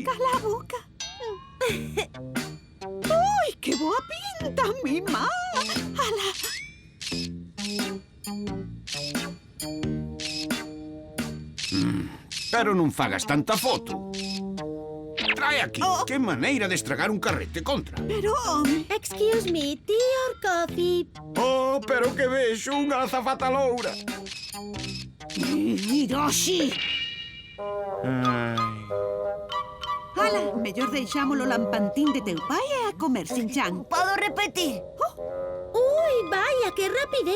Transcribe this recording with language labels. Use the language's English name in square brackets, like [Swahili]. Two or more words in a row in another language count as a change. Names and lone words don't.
[Galician] Cala a boca. Ui, que boa pinta, [Spanish] mi má. [Galician] Ala. pero non fagas tanta foto. Trae aquí. Que maneira de estragar un carrete contra. Pero, home, [English] Excuse me, tea or coffee? [Galician] Oh, pero que vexo unha azafata loura. Hiroshi. Ala, mellor deixámolo lampantín de teu pai e a comer, Shin-chan. Podo repetir? Ui, vaya, que rapidez.